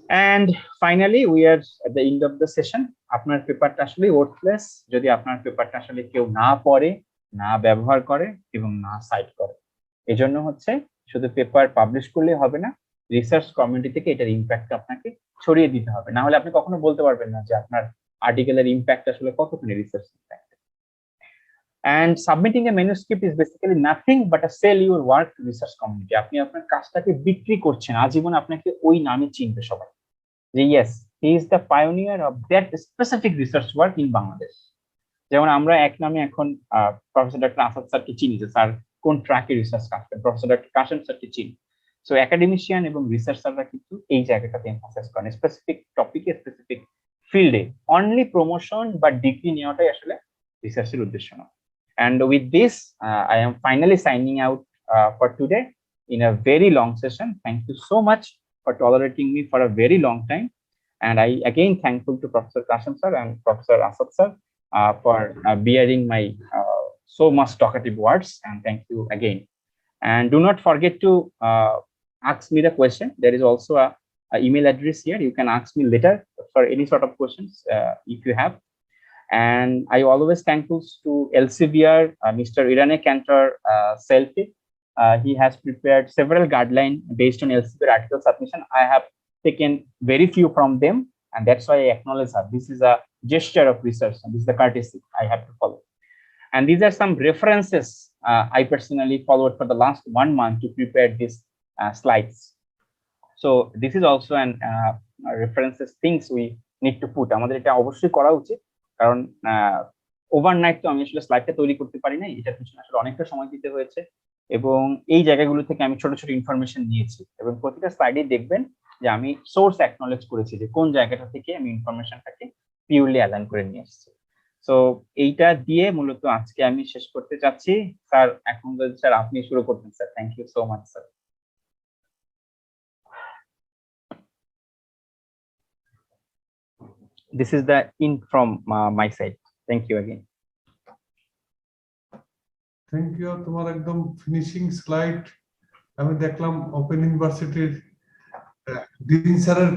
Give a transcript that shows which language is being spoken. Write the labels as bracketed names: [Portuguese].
[English] And finally, we are at the end of the session. [Bangla] আপনার পেপারটা আসলে worthless যদি আপনার পেপারটা আসলে কেউ না পড়ে, না ব্যবহার করে এবং না সাইট করে। এজন্য হচ্ছে শুধু পেপার পাবলিশ করলে হবে না, রিসার্চ কমিউনিটি থেকে এটার ইম্প্যাক্ট আপনাকে ছড়িয়ে দিতে হবে, না হলে আপনি কখনো বলতে পারবেন না যে আপনার আর্টিকেলের ইম্প্যাক্ট আসলে কতখানি research impact. [English] And submitting a manuscript is basically nothing but a sell your work to research community. [Bangla] আপনি আপনার কাজটাকে বিক্রি করছেন, আজীবন আপনাকে ওই নামে চিনবে সবাই, যে [English] Yes he is the pioneer of that specific research work in Bangladesh. [Bangla] যেমন আমরা এক নামে এখন প্রফেসর ডক্টর আসাদ স্যারকে চিনি, যে স্যার কোন ট্র্যাকে রিসার্চ কাজ করেন, প্রফেসর ডক্টর কাশেম স্যারকে চিনি। সো একাডেমিশিয়ান এবং রিসার্চাররা কিন্তু এই জায়গাটাতে এমফাসাইজ করেন, স্পেসিফিক টপিকে স্পেসিফিক ফিল্ডে অনলি প্রমোশন বা ডিগ্রি নেওয়াটাই আসলে রিসার্চের উদ্দেশ্য না। [English] And with this, I am finally signing out for today in a very long session. Thank you so much for tolerating me for a very long time. And I again thankful to Professor Kashim sir and Professor Asad sir for bearing my so much talkative words. And thank you again. And do not forget to ask me the question. There is also a email address here. You can ask me later for any sort of questions if you have. And I always thankful to Elsevier, Mr. Irane Cantor Selfie. He has prepared several guidelines based on Elsevier article submission. I have taken very few from them, and that's why I acknowledge that this is a gesture of research, and this is the courtesy I have to follow. And these are some references I personally followed for the last 1 month to prepare these slides. So this is also an references things we need to put. [Bangla] আমাদের এটা অবশ্যই করা উচিত, কারণ overnight তো আমি আসলে স্লাইডটা তৈরি করতে পারি না, এটার পিছনে আসলে অনেকটা সময় দিতে হয়েছে, এবং এই জায়গাগুলো থেকে আমি ছোট ছোট ইনফরমেশন নিয়েছি, এবং প্রতিটা স্লাইডে দেখবেন যে আমি সোর্স অ্যাকনলেজ করেছি যে কোন জায়গাটা থেকে আমি ইনফরমেশনটাকে পিওরলি অ্যালাইন করে নিয়ে এসেছি। সো এইটা দিয়ে মূলত আজকে আমি শেষ করতে চাচ্ছি। স্যার এখন যদি স্যার আপনি শুরু করতেন sir. [English] Thank you so much sir. This is the in from my side. Thank you again. Thank you. [Bangla] তোমার একদম ফিনিশিং স্লাইড আমি দেখলাম ওপেন ইউনিভার্সিটির ডিন স্যারের